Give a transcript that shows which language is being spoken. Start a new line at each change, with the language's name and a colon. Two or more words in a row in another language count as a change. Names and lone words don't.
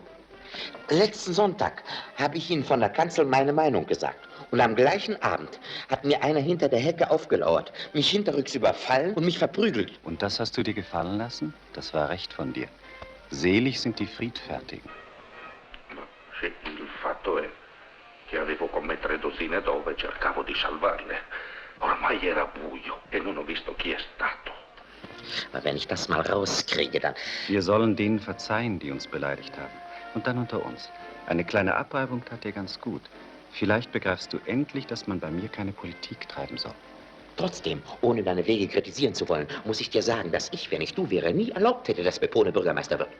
German: Letzten Sonntag habe ich ihnen von der Kanzel meine Meinung gesagt. Und am gleichen Abend hat mir einer hinter der Hecke aufgelauert, mich hinterrücks überfallen und mich verprügelt. Und das hast du dir gefallen lassen? Das war recht von dir. Selig sind die Friedfertigen.
Italian: Il fatto è che avevo come 3 dozzine d'ove e cercavo di salvarle. Ormai era buio e non ho visto chi è stato.
German: Aber wenn ich das mal rauskriege, dann... Wir sollen denen verzeihen, die uns beleidigt haben. Und dann unter uns. Eine kleine Abreibung tat dir ganz gut. Vielleicht begreifst du endlich, dass man bei mir keine Politik treiben soll. Trotzdem, ohne deine Wege kritisieren zu wollen, muss ich dir sagen, dass ich, wenn ich du wäre, nie erlaubt hätte, dass Pepone Bürgermeister wird.